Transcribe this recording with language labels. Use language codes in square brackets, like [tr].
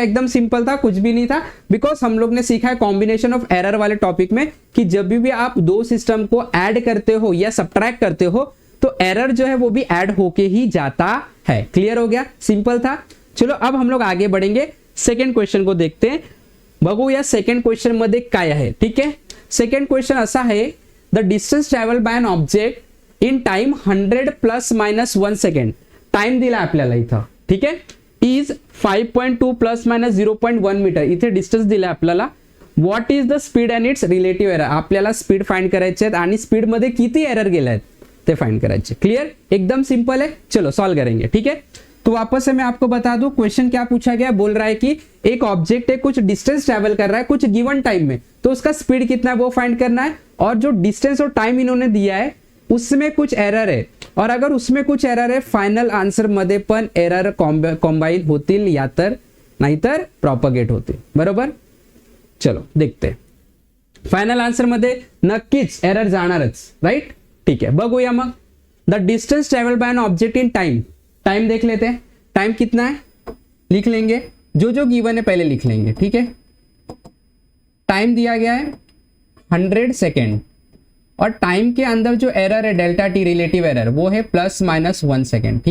[hi] एकदम सिंपल था, कुछ भी नहीं था। बिकॉज हम लोग ने सीखा है कॉम्बिनेशन ऑफ एरर वाले टॉपिक में कि जब भी आप दो सिस्टम को ऐड करते हो या सब्ट्रैक्ट करते हो तो एरर जो है वो भी ऐड होके ही जाता है। क्लियर हो गया? सिंपल था। चलो अब हम लोग आगे बढ़ेंगे, सेकंड क्वेश्चन को देखते हैं। [mr] बघूया सेकंड क्वेश्चन मध्ये काय आहे। [hi] ठीक है, सेकंड क्वेश्चन असा है, [en] The distance travel by an object in time 100 plus minus 1 second. [mr] Time दिला आपल्याला इथं, ठीक आहे, [en] Is 5.2 plus minus 0.1 metre. [mr] इथे डिस्टन्स दिला आपल्याला। [en] What is the speed and its relative error. [mr] आपल्याला स्पीड फाइंड करायचे आहेत आणि स्पीड मध्ये किती एरर गेले आहेत ते फाइंड करायचे। [hi] क्लियर? एकदम सिंपल है। चलो सॉल्व करेंगे। ठीक है, तो वापस से मैं आपको बता दूं क्वेश्चन क्या पूछा गया। बोल रहा है कि एक ऑब्जेक्ट है, कुछ डिस्टेंस ट्रैवल कर रहा है कुछ गिवन टाइम में, तो उसका स्पीड कितना है वो फाइंड करना है। और जो डिस्टेंस और टाइम इन्होंने दिया है उसमें कुछ एरर है, और अगर उसमें कुछ एरर है [mr] फायनल आन्सर मध्ये पण एरर कॉम्बाइन होतील या तर नाहीतर प्रॉपगेट होतील। [hi] बरोबर? चलो देखते हैं। [mr] फायनल आन्सर मध्ये नक्कीच एरर जाणारच, राइट? [hi] ठीक है, [mr] बघूया मग। [en] The distance travel by an object in time. [hi] Time देख लेते हैं, टाइम कितना है लिख लेंगे, जो जो गिवन है पहले लिख लेंगे। ठीक है, टाइम दिया गया है 100 सेकेंड, और टाइम के अंदर जो एरर है डेल्टा टी रिलेटिव एरर वो है प्लस माइनस 1 सेकेंड।